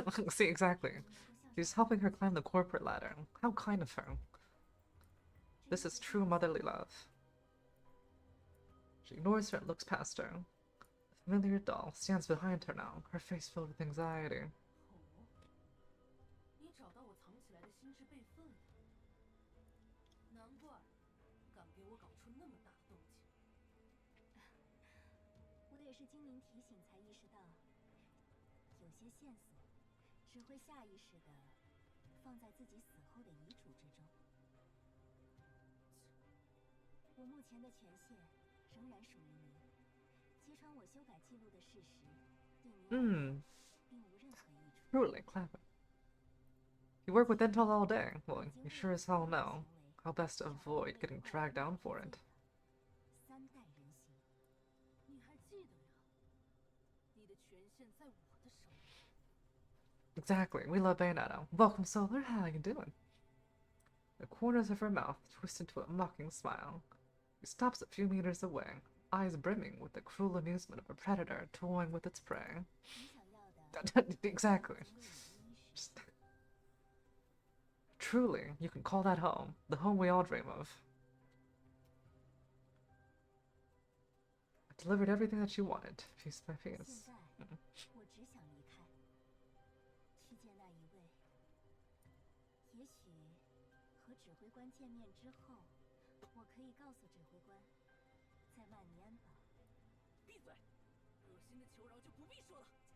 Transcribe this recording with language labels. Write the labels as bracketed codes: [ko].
[en] See, exactly. She's helping her climb the corporate ladder. How kind of her. This is true motherly love. She ignores her and looks past her. The familiar doll stands behind her now, her face filled with anxiety. [zh] 你找到我藏起来的心智备份了，难怪敢给我搞出那么大的动静。我也是经您提醒才意识到，有些线索只会下意识的放在自己死后的遗嘱之中。我目前的权限仍然属于您，揭穿我修改记录的事实，对您而言并无任何益处。 [en] Truly clever. You work with intel all day. Well, you sure as hell know how best to avoid getting dragged down for it. [zh] 三代人形，你还记得呀？你的权限在我的手里。 [en] Exactly. We love Bayonetta. Welcome, Solar. How you doing? The corners of her mouth twist into a mocking smile. She stops a few meters away, eyes brimming with the cruel amusement of a predator toying with its prey. [zh] 你想要的 [en] Exactly. [zh] 成为你的衣食。 [en] Just... Truly, you can call that home. The home we all dream of. I delivered everything that you wanted, piece by [zh] 现 [en] piece. [zh] 在我只想离开，去见那一位。也许和指挥官见面之后，我可以告诉指挥官，在万尼安堡。闭嘴！恶心的求饶就不必说了。